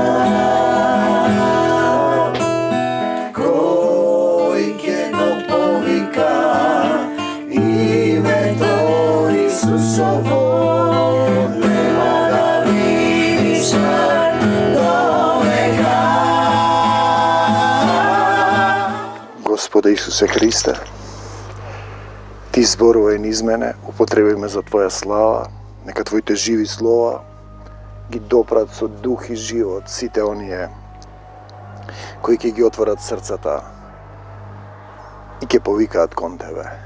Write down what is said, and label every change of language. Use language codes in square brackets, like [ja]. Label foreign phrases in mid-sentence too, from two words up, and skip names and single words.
[mk] Којке то повика име то Исусово, нема да видиш до века. Господе Исусе Христе, Ti зборувај низ мене, употреби ме за Твоја слава, нека Твоите живи слова ги допрат со дух и живот сите оние кои ќе ги отворат срцата и ќе повикаат кон Тебе.